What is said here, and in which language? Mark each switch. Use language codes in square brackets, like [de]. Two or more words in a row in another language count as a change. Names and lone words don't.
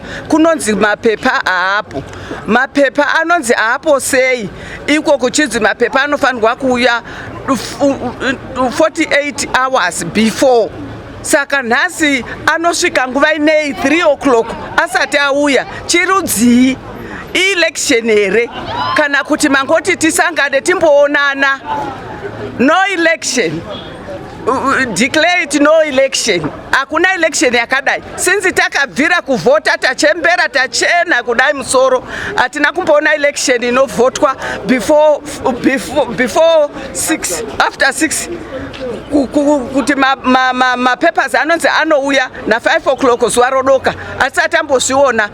[sn] Kunonzi mapepa haapo, mapepa anonzi haapo sei, iko kuchinzi mapepa anofanirwa kuuya [en] 48 hours before. [sn] Saka nhasi anosvika nguva inei 3 o'clock asati auya. Chirudzii [en] election here [sn] kana kuti mangoti tisangane timboonana? [en] No election, declare it no election. [sn] Hakuna election yakadai. Since takabvira kuvhota tachembera tachena kudai musoro, hatina kumboona election inovhotwa before 6, after 6 kuti mapapers anonzi anouya na 5 o'clock zuva rodoka, asati ambozviona.